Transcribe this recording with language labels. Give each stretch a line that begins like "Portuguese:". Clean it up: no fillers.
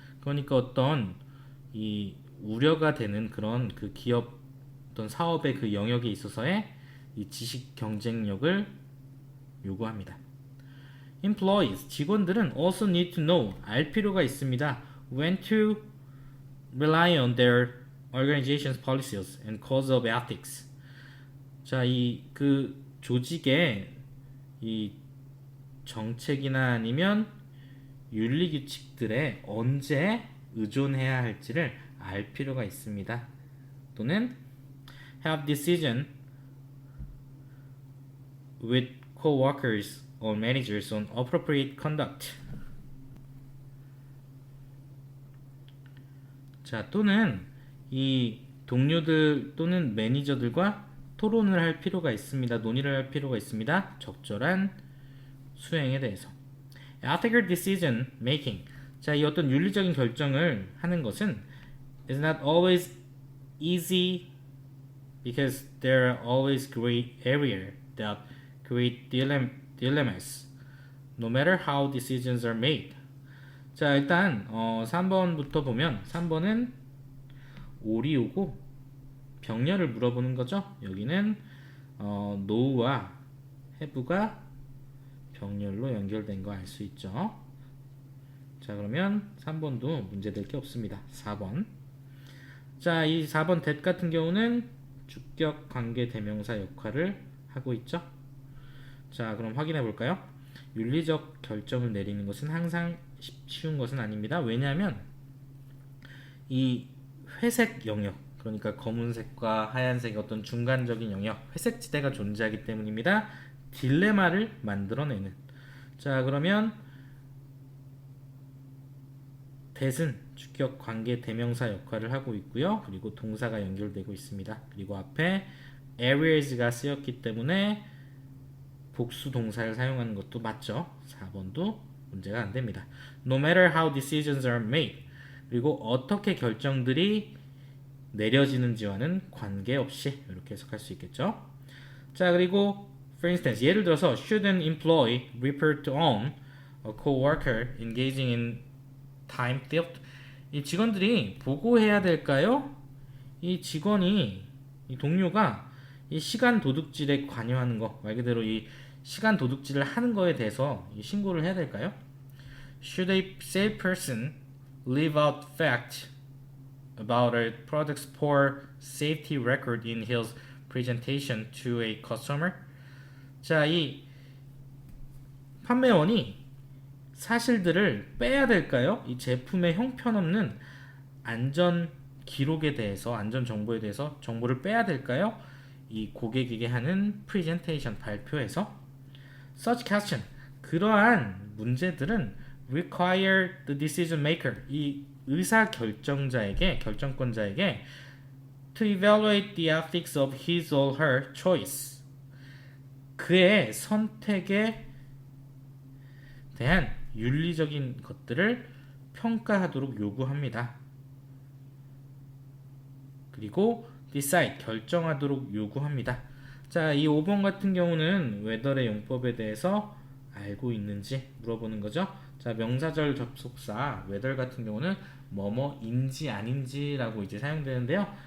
Korean: 그러니까 어떤 이 우려가 되는 그런 그 기업 어떤 사업의 그 영역에 있어서의 이 지식 경쟁력을 요구합니다.
English: Employees,
Korean: 직원들은
English: also need to know,
Korean: 알 필요가 있습니다.
English: When to rely on their organization's policies and codes of ethics.
Korean: 자, 이 그 조직의 이 정책이나 아니면 윤리 규칙들에 언제 의존해야 할지를 알 필요가 있습니다. 또는
English: have decision with co-workers or managers on appropriate conduct.
Korean: 자, 또는 이 동료들 또는 매니저들과 토론을 할 필요가 있습니다. 논의를 할 필요가 있습니다. 적절한 수행에 대해서.
English: Ethical decision making.
Korean: 자, 이 어떤 윤리적인 결정을 하는 것은
English: is not always easy because there are always gray area that create dilemmas no matter how decisions are made.
Korean: 자, 일단 3번부터 보면 3번은 오리오고 병렬을 물어보는 거죠. 여기는 no와 have가 병렬로 연결된 거 알 수 있죠. 자, 그러면 3번도 문제될 게 없습니다. 4번. 자, 이 4번 that 같은 경우는 주격 관계 대명사 역할을 하고 있죠. 자, 그럼 확인해 볼까요? 윤리적 결정을 내리는 것은 항상 쉬운 것은 아닙니다. 왜냐하면 이 회색 영역, 그러니까 검은색과 하얀색의 어떤 중간적인 영역, 회색 지대가 존재하기 때문입니다. 딜레마를 만들어내는. 자, 그러면 that은 주격 관계 대명사 역할을 하고 있고요. 그리고 동사가 연결되고 있습니다. 그리고 앞에 areas가 쓰였기 때문에 복수 동사를 사용하는 것도 맞죠. 4번도 문제가 안 됩니다.
English: No matter how decisions are made.
Korean: 그리고 어떻게 결정들이 내려지는지와는 관계없이 이렇게 해석할 수 있겠죠. 자, 그리고
English: for instance,
Korean: 예를 들어서
English: should an employee report on a co-worker engaging in time theft?
Korean: 이 직원들이 보고해야 될까요? 이 직원이, 이 동료가 이 시간 도둑질에 관여하는 거, 말 그대로 이 시간 도둑질을 하는 거에 대해서 이 신고를 해야 될까요?
English: Should a salesperson leave out fact about a product's poor safety record in his presentation to a customer?
Korean: 자, 이 판매원이 사실들을 빼야 될까요? 이 제품의 형편없는 안전 기록에 대해서, 안전 정보에 대해서 정보를 빼야 될까요? 이 고객에게 하는 프레젠테이션 발표에서.
English: Such question,
Korean: 그러한 문제들은
English: require the decision maker,
Korean: 이 의사 결정권자에게
English: to evaluate the ethics of his or her choice,
Korean: 그의 선택에 대한 윤리적인 것들을 평가하도록 요구합니다. 그리고 decide, 결정하도록 요구합니다. 자, 이 5번 같은 경우는 whether의 용법에 대해서 알고 있는지 물어보는 거죠. 자, 명사절 접속사 whether 같은 경우는 뭐뭐인지 아닌지라고 이제 사용되는데요.